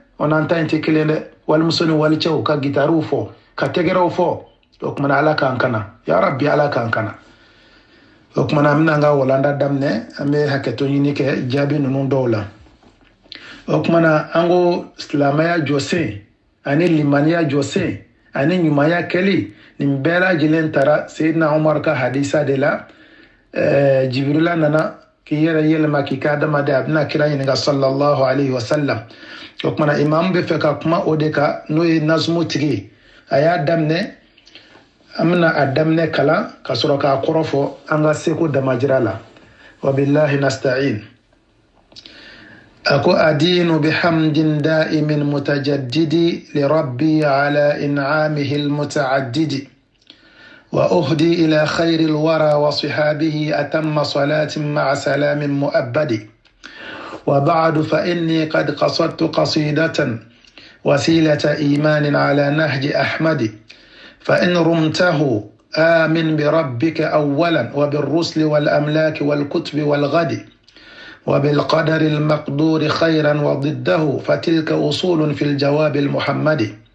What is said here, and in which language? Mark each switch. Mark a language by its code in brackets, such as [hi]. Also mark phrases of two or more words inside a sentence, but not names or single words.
[bm] dɛ walimuso ni walicɛw ka gitariw fɔ ka tɛgɛrɛw fɔ o kumana ala k'an kana [ar] يا رب [bm] ala k'an kana o kumana an bɛna an ka walanda daminɛ an bɛ hakɛto ɲini kɛ jaabi ninnu dɔw la o kumana an ko silamɛya jɔsen ani limaniya jɔsen ani ɲumanya kɛli nin bɛɛ lajɛlen taara Seydina Umar ka hadisa de la Jibrila nana k'i yɛrɛ yɛlɛma k'i ka adamaden a bɛna kira ɲininka [ar] صلى الله عليه وسلم [bm] o kumana imam bɛ fɛ ka kuma o de kan n'o ye nazumu tigi a y'a daminɛ an bɛna a daminɛ kalan ka sɔrɔ k'a kɔrɔ fɔ an ka seko damajira la [ar] وبالله نستعين أكو أدين بحمد دائم متجدد لربي على إنعامه المتعدد وأهدي إلى خير الورى وصحابه أتم صلاة مع سلام مؤبد وبعد فإني قد قصدت قصيدة وسيلة إيمان على نهج أحمد فإن رمته آمن بربك أولا وبالرسل والأملاك والكتب والغد وبالقدر المقدور خيرا وضده فتلك أصول في الجواب المحمدي